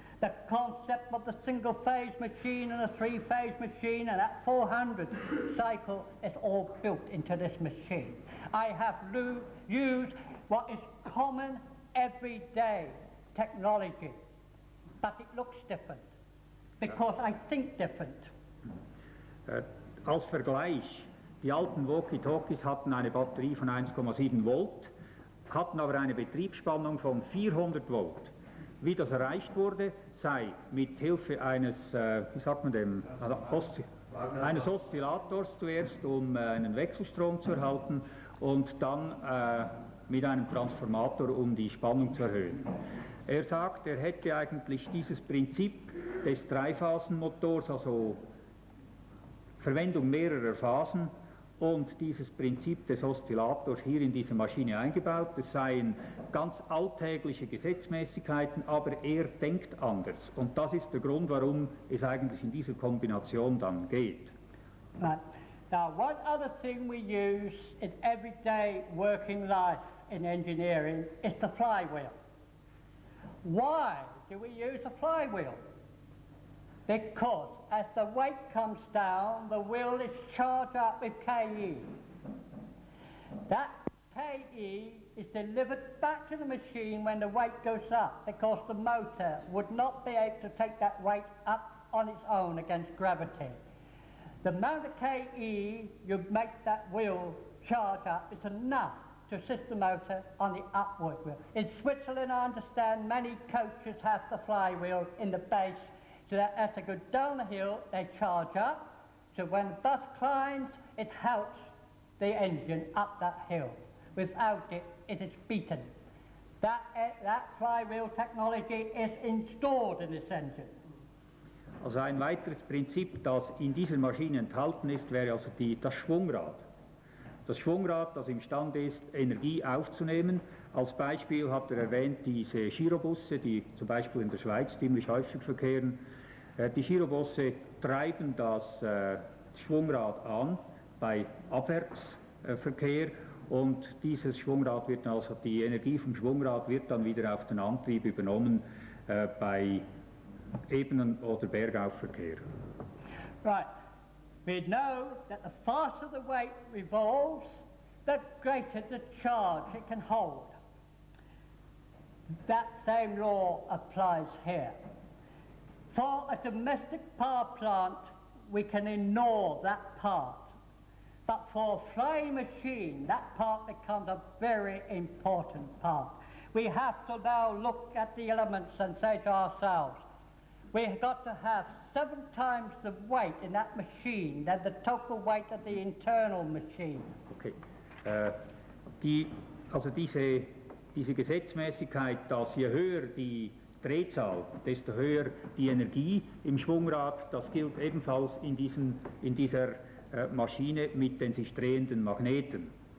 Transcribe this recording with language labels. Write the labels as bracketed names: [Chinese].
[English] The concept of the single-phase machine and a three-phase machine and that 400 cycle is all built into this machine. I have used what is common everyday technology, but it looks different because I think different. [German] Als Vergleich, die alten Walkie-Talkies hatten eine Batterie von 1,7 Volt, hatten aber eine Betriebsspannung von 400 Volt. Wie das erreicht wurde, sei mit Hilfe eines, wie sagt man dem, eines Oszillators zuerst, um einen Wechselstrom zu erhalten und dann mit einem Transformator, um die Spannung zu erhöhen. Er sagt, er hätte eigentlich dieses Prinzip des Dreiphasenmotors, also Verwendung mehrerer Phasen, und dieses Prinzip des Oszillators hier in diese Maschine eingebaut. Es seien ganz alltägliche Gesetzmäßigkeiten, aber er denkt anders. Und das ist der Grund, warum es eigentlich in dieser Kombination dann geht. [English] Right. Now, one other thing we use in everyday working life in engineering is the flywheel. Why do we use a flywheel? Because as the weight comes down, the wheel is charged up with KE. That KE is delivered back to the machine when the weight goes up, because the motor would not be able to take that weight up on its own against gravity. The amount of KE you make that wheel charge up is enough to assist the motor on the upward wheel. In Switzerland, I understand many coaches have the flywheel in the base, so that as they go down the hill, they charge up. So when the bus climbs, it helps the engine up that hill. Without it, it is beaten. That flywheel technology is installed in this engine. [German] Also ein weiteres Prinzip, das in dieser Maschine enthalten ist, wäre also das Schwungrad. Das Schwungrad, das imstande ist, Energie aufzunehmen. Als Beispiel hat er erwähnt diese Girobusse, die zum Beispiel in der Schweiz ziemlich häufig verkehren. Die Girobusse treiben das Schwungrad an bei Abwärtsverkehr und dieses Schwungrad wird also, die Energie vom Schwungrad wird dann wieder auf den Antrieb übernommen bei Ebenen- oder Bergaufverkehr. [English] Right. We know that the faster the weight revolves, the greater the charge it can hold. That same law applies here. For a domestic power plant, we can ignore that part. But for a flying machine, that part becomes a very important part. We have to now look at the elements and say to ourselves, we've got to have 7 times the weight in that machine than the total weight of the internal machine. Okay. [German] Diese Gesetzmäßigkeit, dass je höher die Drehzahl, desto höher die Energie im Schwungrad, das gilt ebenfalls in dieser Maschine mit den sich drehenden Magneten.